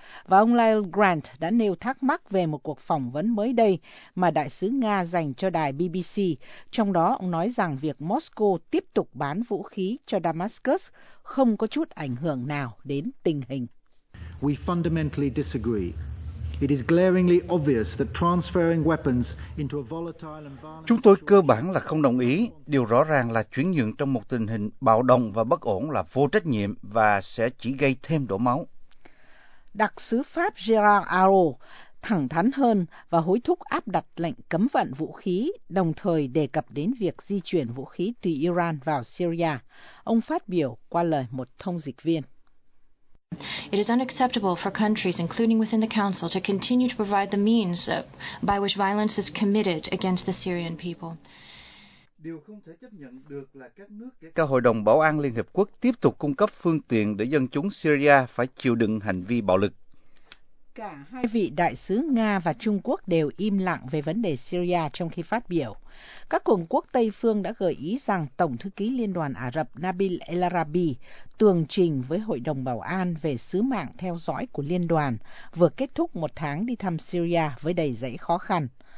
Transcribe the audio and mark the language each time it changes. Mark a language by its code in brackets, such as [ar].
[vi] Và ông Lyle Grant đã nêu thắc mắc về một cuộc phỏng vấn mới đây mà đại sứ Nga dành cho đài BBC, trong đó ông nói rằng việc Moscow tiếp tục bán vũ khí cho Damascus không có chút ảnh hưởng nào đến tình hình. [en] We fundamentally disagree. It is glaringly obvious that transferring weapons into a volatile and violent... [vi] Chúng tôi cơ bản là không đồng ý. Điều rõ ràng là chuyển nhượng trong một tình hình bạo động và bất ổn là vô trách nhiệm và sẽ chỉ gây thêm đổ máu. Đặc sứ Pháp Gérard Araud thẳng thắn hơn và hối thúc áp đặt lệnh cấm vận vũ khí, đồng thời đề cập đến việc di chuyển vũ khí từ Iran vào Syria. Ông phát biểu qua lời một thông dịch viên. [en] It is unacceptable for countries, including within the Council, to continue to provide the means by which violence is committed against the Syrian people. [vi] Điều không thể chấp nhận được là các nước cả Hội đồng Bảo an Liên Hiệp Quốc tiếp tục cung cấp phương tiện để dân chúng Syria phải chịu đựng hành vi bạo lực. Cả hai vị đại sứ Nga và Trung Quốc đều im lặng về vấn đề Syria trong khi phát biểu. Các cường quốc Tây Phương đã gợi ý rằng Tổng thư ký Liên đoàn Ả Rập Nabil El Arabi tường trình với Hội đồng Bảo an về sứ mạng theo dõi của Liên đoàn vừa kết thúc một tháng đi thăm Syria với đầy rẫy khó khăn.